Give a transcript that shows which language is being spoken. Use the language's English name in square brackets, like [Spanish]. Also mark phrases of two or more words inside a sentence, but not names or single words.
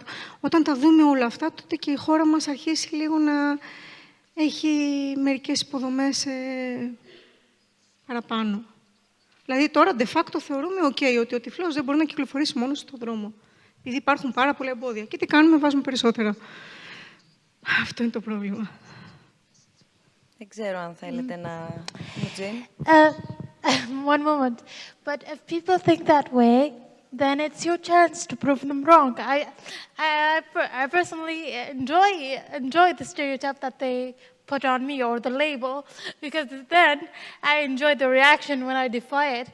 [Greek] Όταν τα δούμε όλα αυτά, τότε και η χώρα μας αρχίσει λίγο να έχει μερικές υποδομές παραπάνω. Δηλαδή τώρα, de facto, θεωρούμε ότι ο τυφλός δεν μπορεί να κυκλοφορήσει μόνος στον δρόμο. Επειδή υπάρχουν πάρα πολλά εμπόδια. Και τι κάνουμε, βάζουμε περισσότερα. Αυτό είναι το πρόβλημα. Δεν ξέρω αν θέλετε να... Νοτζίν. [English] One moment. But if people think that way, then it's your chance to prove them wrong. I personally enjoy the stereotype that they put on me, or the label, because then I enjoy the reaction when I defy it.